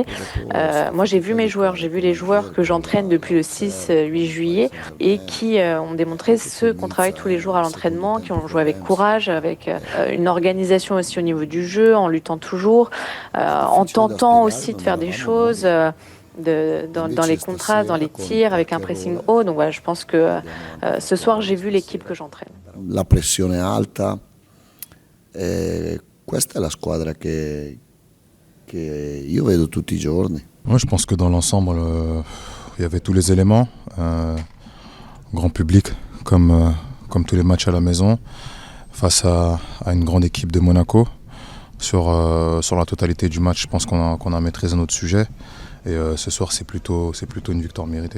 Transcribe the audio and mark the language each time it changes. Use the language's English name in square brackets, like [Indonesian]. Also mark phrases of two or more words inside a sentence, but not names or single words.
[French] Moi, j'ai vu mes joueurs, j'ai vu les joueurs que j'entraîne depuis le 6-8 juillet et qui ont démontré ce qu'on travaille tous les jours à l'entraînement, qui ont joué avec courage, avec une organisation aussi au niveau du jeu, en luttant toujours, en tentant aussi de faire des choses dans les contrastes, dans les tirs, avec un pressing haut. Donc voilà, je pense que ce soir, j'ai vu l'équipe que j'entraîne. [Italian] La pressione alta, questa è la squadra che io vedo tutti i giorni. [French] Moi, je pense que dans l'ensemble, il y avait tous les éléments. Grand public, comme tous les matchs à la maison, face à une grande équipe de Monaco. Sur la totalité du match, je pense qu'on a maîtrisé notre sujet. Et ce soir, c'est plutôt une victoire méritée.